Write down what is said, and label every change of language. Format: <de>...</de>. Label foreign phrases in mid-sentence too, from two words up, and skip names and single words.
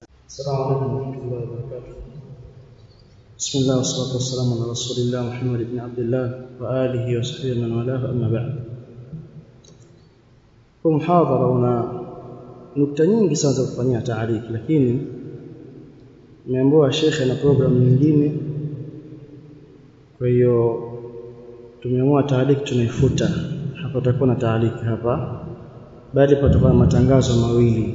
<ar>السلام عليكم ورحمة الله وبركاته. بسم الله والصلاة والسلام على رسول الله محمد بن عبد الله وآله وصحبه من والاه أما بعد.</ar> <sw>Kwa muhadhara una nukta nyingi sana za kufanyia taariki, lakini nimeambiwa shekhe na program nyingine, kwa hiyo tumeamua taariki tunaifuta. Hapa tutakuwa na taariki hapa, bali patakuwa matangazo mawili.</sw>